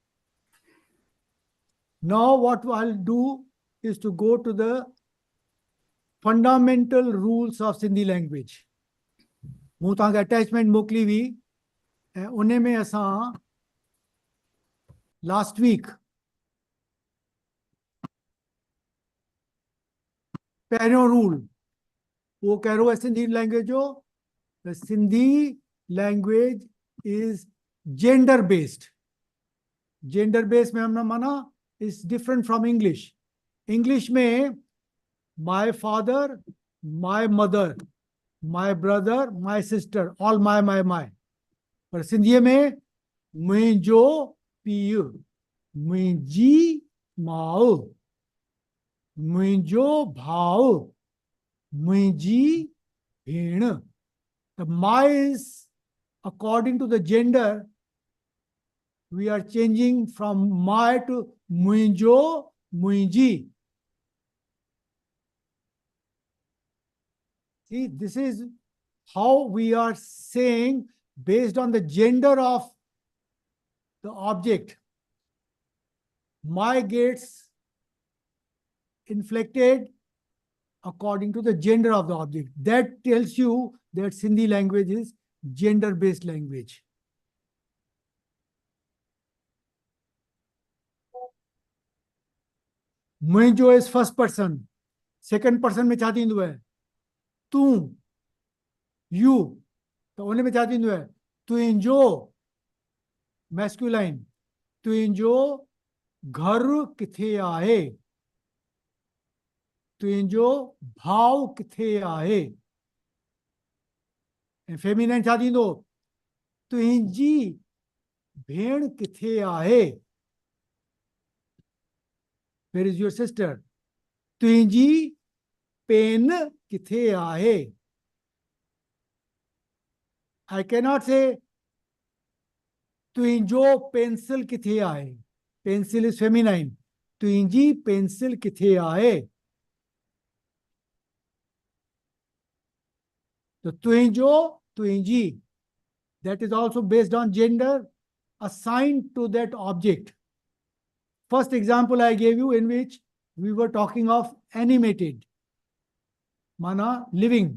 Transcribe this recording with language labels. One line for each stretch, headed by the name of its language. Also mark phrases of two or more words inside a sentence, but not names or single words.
English: Now what I'll do is to go to the fundamental rules of Sindhi language.
Sindhi: मूं तव्हांखे अटैचमेंट मोकिली हुई ऐं उन में असां
English: last week
Sindhi: पहिरियों रूल वो कहिड़ो आहे
English: Sindhi language
Sindhi: जो
English: the Sindhi language is gender based. Gender based
Hindi: में हमने माना
English: is different from English. English में my father, my mother, my brother, my sister, all my.
Sindhi: पर सिंधीअ में मुंहिंजो पीउ, मुंहिंजी माउ, मुंहिंजो भाउ, मुंहिंजी भेण.
English: The my is according to the gender. We are changing from my to
Sindhi: मुंहिंजो, मुंहिंजी.
English: See, this is how we are saying based on the gender of the object. My gets inflected according to the gender of the object. That tells you that Sindhi language is gender-based language. मुंहिंजो is first person. Second person
Sindhi: में छा थींदो आहे? तूं, you. तो उन में छा थींदो आहे? तुंहिंजो, masculine. तुंहिंजो घर किथे आहे? तुंहिंजो भाउ किथे आहे? ऐं फेमिनाइन छा थींदो? तुंहिंजी भेण किथे आहे?
English: Where is your sister?
Sindhi: तुंहिंजी पेन किथे आहे?
English: I cannot say
Sindhi: तुंहिंजो पेंसिल किथे आहे.
English: Pencil is feminine.
Sindhi: तुंहिंजी पेंसिल किथे आहे? तो तुंहिंजो, तुंहिंजी,
English: that is also based on gender assigned to that object. First example I gave you in which we were talking of animated, mana living.